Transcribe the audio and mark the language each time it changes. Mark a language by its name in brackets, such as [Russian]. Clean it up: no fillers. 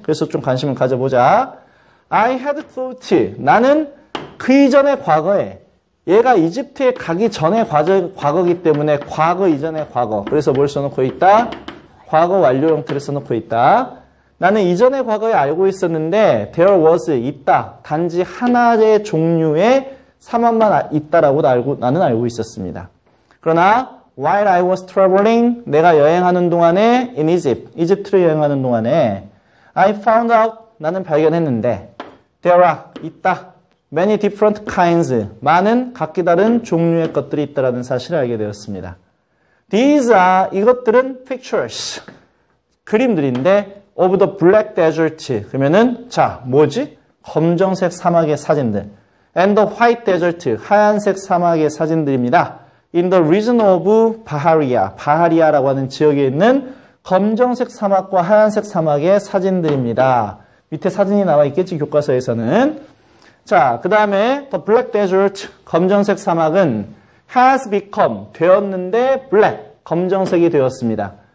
[Korean] 그래서 좀 관심을 가져보자. [English] I had thought, [Korean] 나는 그 이전의 과거에, 얘가 이집트에 가기 전의 과거이기 때문에 과거 이전의 과거. 그래서 뭘 써놓고 있다? 과거 완료 형태를 써놓고 있다. 나는 이전의 과거에 알고 있었는데 [English] there was [Korean] 있다. 단지 하나의 종류의 사막만 있다라고 나는 알고 있었습니다. 그러나 [English] while I was traveling [Korean] 내가 여행하는 동안에 [English] in Egypt [Korean] 이집트를 여행하는 동안에 [English] I found out [Korean] 나는 발견했는데 [English] there are [Korean] 있다. [English] many different kinds [Korean] 많은 각기 다른 종류의 것들이 있다라는 사실을 알게 되었습니다. [English] These are [Korean] 이것들은 [English] pictures [Korean] 그림들인데 [English] of the black desert [Korean] 그러면은 자 뭐지? 검정색 사막의 사진들 [English] and the white desert [Korean] 하얀색 사막의 사진들입니다. [English] In the region of [Korean] 바하리아라고 하는 지역에 있는 검정색 사막과 하얀색 사막의 사진들입니다. 밑에 사진이 나와 있겠지 교과서에서는. 자, 그 다음에 [English] the black desert [Korean] 검정색 사막은 [English] has become [Korean] 되었는데 black 검정색이 되었습니다.